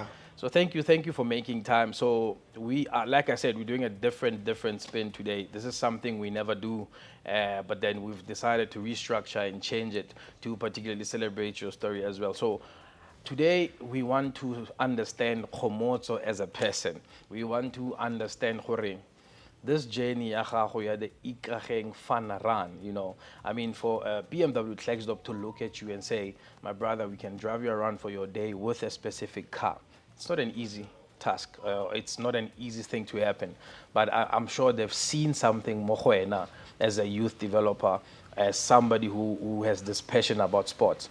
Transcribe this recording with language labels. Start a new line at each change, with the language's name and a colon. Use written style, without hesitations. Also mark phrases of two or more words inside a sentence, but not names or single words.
English: So thank you for making time. So we are, like I said, we're doing a different spin today. This is something we never do, but then we've decided to restructure and change it to particularly celebrate your story as well. So today we want to understand Komotso as a person. We want to understand this journey
Tswana: ya gago ya
English: the Ikageng fun run, you know. I mean, for BMW Kgomotso to look at you and say, my brother, we can drive you around for your day with a specific car. It's not an easy task. It's not an easy thing to happen. But I'm sure they've seen something mohoena as a youth developer, as somebody who has this passion about sports.